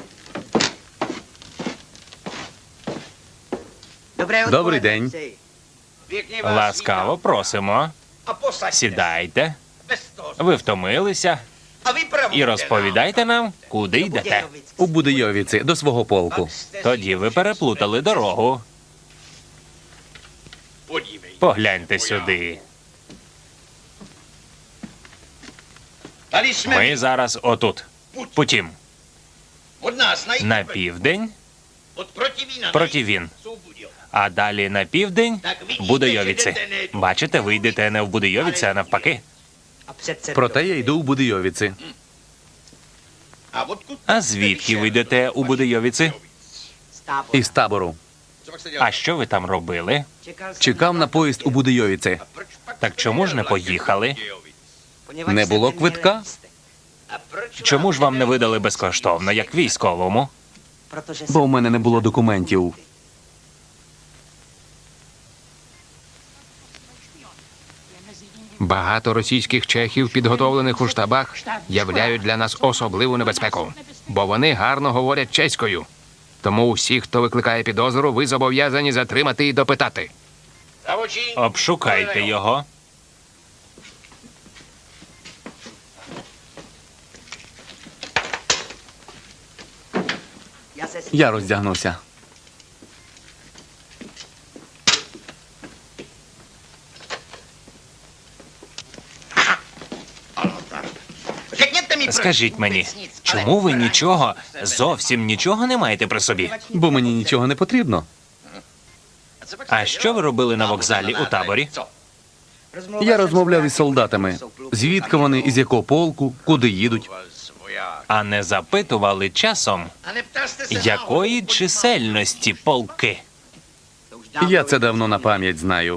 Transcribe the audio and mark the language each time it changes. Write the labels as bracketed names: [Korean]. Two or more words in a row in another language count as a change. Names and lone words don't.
[Ukrainian] Добрий день. [Czech] Pěkně vás [Ukrainian] Ласкаво [Czech] vítám. [Ukrainian] просимо. [Czech] A posaďte. [Ukrainian] Сідайте. [Czech] Bez toho. [Ukrainian] Ви втомилися. [Czech] A vypravujte [Ukrainian] І розповідайте нам, куди йдете. У Будийовіці до свого полку. Тоді ви переплутали дорогу. [Czech] nám. Podívej. [Ukrainian] Погляньте сюди. [Czech] Tady jsme [Ukrainian] Ми зараз отут. Потім [Czech] od nás na jih, [Ukrainian] на південь [Czech] od protivína na [Ukrainian] Противін, [Czech] jih jsou Budějovice. [Ukrainian] а далі на південь Будойовіці. Бачите, ви йдете не в Будойовіці, а навпаки. Проте я йду у Будийовіці. [Czech] A odkud [Ukrainian] А звідки ви йдете у Будойовіці? Із табору. [Czech] Co pak jste dělali? [Ukrainian] А що ви там робили? Чекав на поїзд у Будийовіці. [Czech] A proč pak [Ukrainian] Так [Czech] jste [Ukrainian] чому ж не [Czech] jel na [Ukrainian] поїхали? [Czech] Budějovic? [Ukrainian] Не було квитка. [Czech] A proč [Ukrainian] Чому ж вам не видали безкоштовно, як військовому? Бо в мене не було документів. Багато російських чехів, підготовлених у штабах, являють для нас особливу небезпеку, бо вони гарно говорять чеською. Тому усіх, хто викликає підозру, ви зобов'язані затримати і допитати. Zavočí? Обшукайте його. Я роздягнувся. [Czech] Řekněte mi, proč [Ukrainian] Скажіть мені, [Czech] vůbec nic, ale [Ukrainian] чому ви [Czech] opravdu [Ukrainian] нічого, [Czech] sebe. [Ukrainian] зовсім нічого не маєте при собі? Бо мені нічого не потрібно. [Czech] A co pak [Ukrainian] А [Czech] jste [Ukrainian] що [Czech] dělal? [Ukrainian] ви робили на [Czech] A [Ukrainian] вокзалі у таборі? [Czech] Co? [Ukrainian] Я розмовляв із солдатами. Звідки вони, із якого полку, куди їдуть. А не запитували часом, якої чисельності полки? Я це давно на пам'ять знаю.